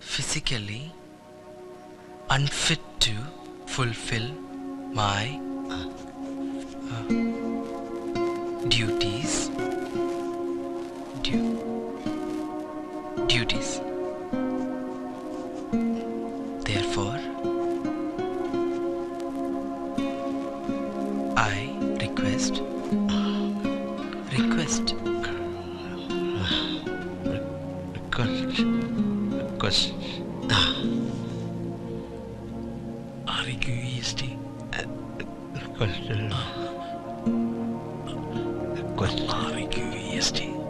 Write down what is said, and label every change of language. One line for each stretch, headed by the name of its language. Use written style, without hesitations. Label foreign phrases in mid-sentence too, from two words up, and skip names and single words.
English: physically unfit to fulfill my duties. Therefore, I request R-E-Q-E-S-T R-E-Q-E-S-T